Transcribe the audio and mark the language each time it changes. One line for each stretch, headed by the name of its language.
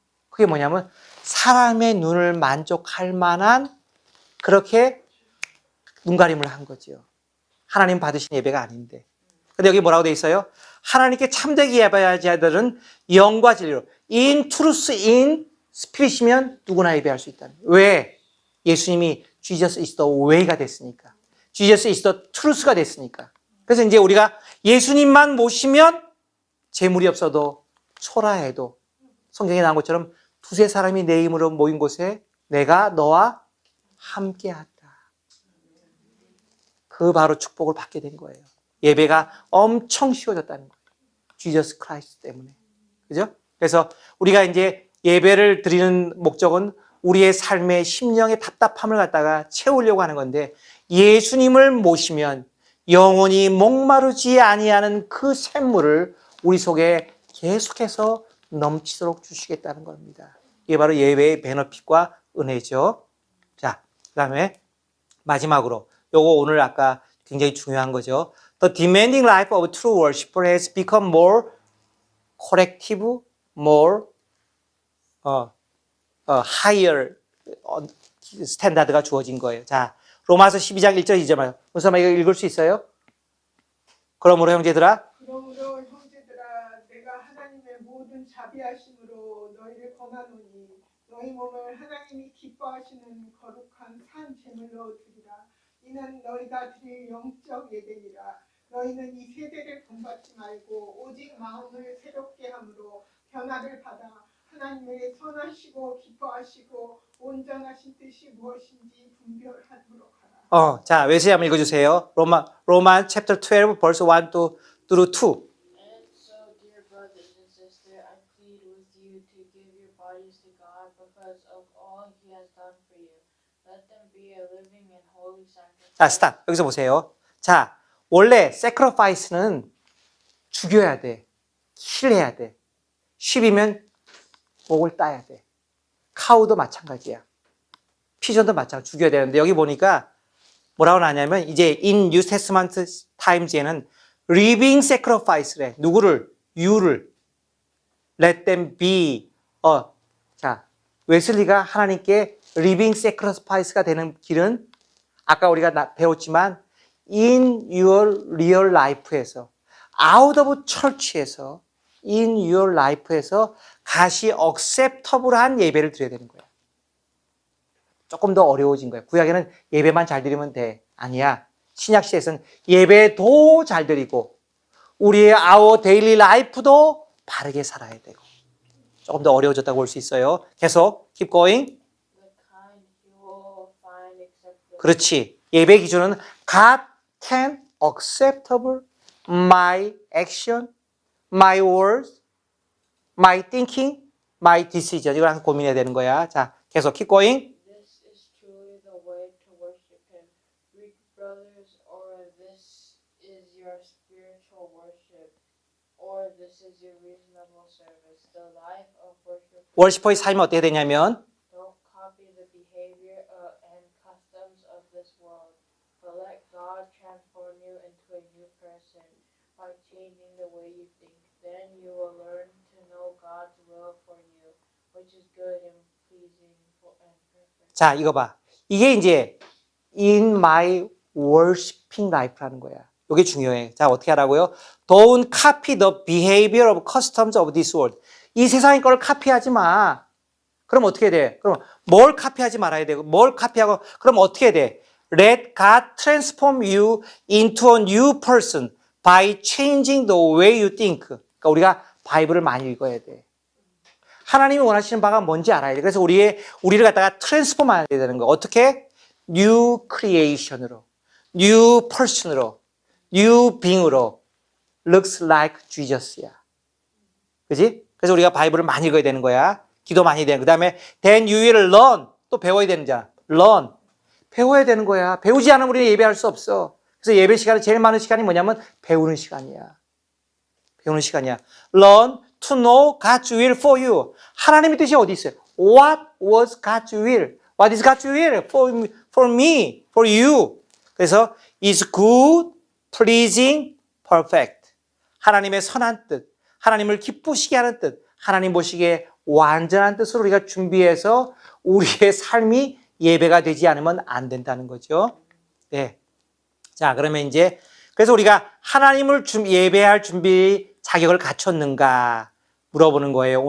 Korean: 그게 뭐냐면 사람의 눈을 만족할 만한 그렇게 눈가림을 한 거죠. 하나님 받으신 예배가 아닌데. 근데 여기 뭐라고 돼 있어요? 하나님께 참되게 예배하는 자들은 영과 진리로
English: in truth in spirit
Korean: 이면 누구나 예배할 수 있다는 거예요. 왜? 예수님이
English: Jesus is the way가
Korean: 됐으니까.
English: Jesus is the truth가 됐으니까.
Korean: 그래서 이제 우리가 예수님만 모시면 재물이 없어도 초라해도 성경에 나온 것처럼 두세 사람이 내 이름으로 모인 곳에 내가 너와 함께하다. 그 바로 축복을 받게 된 거예요. 예배가 엄청 쉬워졌다는 거예요. Jesus Christ 때문에. 그죠? 그래서 우리가 이제 예배를 드리는 목적은 우리의 삶의 심령의 답답함을 갖다가 채우려고 하는 건데 예수님을 모시면 영원히 목마르지 아니하는 그 샘물을 우리 속에 계속해서 넘치도록 주시겠다는 겁니다. 이게 바로 예배의 베너핏과 은혜죠. 자, 그 다음에 마지막으로 요거 오늘 아까 굉장히 중요한 거죠.
English: The demanding life of true worshiper has become more corrective, more higher
Korean: 스탠다드가 주어진 거예요. 자, 로마서 12장 1절 2절 무슨 이거 읽을 수 있어요? 그러므로 형제들아 그러므로 형제들아 내가 하나님의 모든 자비하심으로 너희를 권하노니 너희 몸을 하나님이 기뻐하시는 거룩한 산 제물로 드리라. 이는 너희가 드릴 영적 예배니라. 너희는 이 세대를 본받지 말고 오직 마음을 새롭게 함으로 변화를 받아 하나님의 선하시고 기뻐하시고 온전하신 뜻이 무엇인지 분별하도록 하라. 자, 웨슬리 한번 읽어주세요.
English: 로만 chapter 12 verse 1 through 2. And so, dear brothers and sisters, I plead with you to give your bodies to God because of all He has done for you. Let them be a living and holy sacrifice.
Korean: 자, 스탑. 여기서 보세요. 자, 원래 sacrifice는 죽여야 돼. 킬해야 돼. 쉽이면 목을 따야 돼. 카우도 마찬가지야. 피전도 마찬가지 죽여야 되는데 여기 보니까 뭐라고 나냐면 이제
English: in New Testament times
Korean: 에는 living sacrifice래. 누구를?
English: you를. let them be.
Korean: 자, 웨슬리가 하나님께 living sacrifice가 되는 길은 아까 우리가 배웠지만
English: in your real life
Korean: 에서
English: out of church
Korean: 에서
English: in your life
Korean: 에서 다시 acceptable한 예배를 드려야 되는 거야. 조금 더 어려워진 거야. 구약에는 예배만 잘 드리면 돼. 아니야. 신약 시대에서는 예배도 잘 드리고 우리의
English: our daily life
Korean: 도 바르게 살아야 되고 조금 더 어려워졌다고 볼 수 있어요. 계속
English: keep going. The kind you will find acceptable.
Korean: 그렇지. 예배 기준은
English: God can acceptable my action, my words, my thinking, my decision.
Korean: 이걸 항상 고민해야 되는 거야. 자, 계속
English: keep going. This is truly the way to worship Him, Greek brothers, or this is your spiritual worship, or this is your reasonable service. The life of worship.
Korean: 워시퍼의 삶이 어떻게 되냐면
English: Don't copy the behavior and customs of this world, but let God transform you into a new person by changing the way you think. Then you will learn to know God's will for you, which is good and pleasing and perfect.
Korean: 자, 이거 봐. 이게 이제 in my worshiping life라는 거야. 이게 중요해. 자, 어떻게 하라고요?
English: Don't copy the behavior of customs of this world.
Korean: 이 세상의 걸 카피하지 마. 그럼 어떻게 돼? 그럼 뭘 카피하지 말아야 되고 뭘 카피하고 그럼 어떻게 돼?
English: Let God transform you into a new person by changing the way you think.
Korean: 그러니까 우리가 바이블을 많이 읽어야 돼. 하나님이 원하시는 바가 뭔지 알아야 돼. 그래서 우리를 갖다가 트랜스폼 해야 되는 거. 어떻게?
English: New creation으로, new person으로, new being으로 looks like Jesus야.
Korean: 그지? 그래서 우리가 바이블을 많이 읽어야 되는 거야. 기도 많이 해야 되는 거야. 그 다음에
English: then you will learn.
Korean: 또 배워야 되는 자. learn. 배워야 되는 거야. 배우지 않으면 우리는 예배할 수 없어. 그래서 예배 시간에 제일 많은 시간이 뭐냐면 배우는 시간이야. 배우는 시간이야.
English: Learn to know God's will for you.
Korean: 하나님의 뜻이 어디 있어요?
English: What was God's will? What is God's will for me, for you?
Korean: 그래서
English: is good, pleasing, perfect.
Korean: 하나님의 선한 뜻, 하나님을 기쁘시게 하는 뜻, 하나님 보시기에 완전한 뜻으로 우리가 준비해서 우리의 삶이 예배가 되지 않으면 안 된다는 거죠. 네. 자, 그러면 이제 그래서 우리가 하나님을 예배할 준비 자격을 갖췄는가 물어보는 거예요.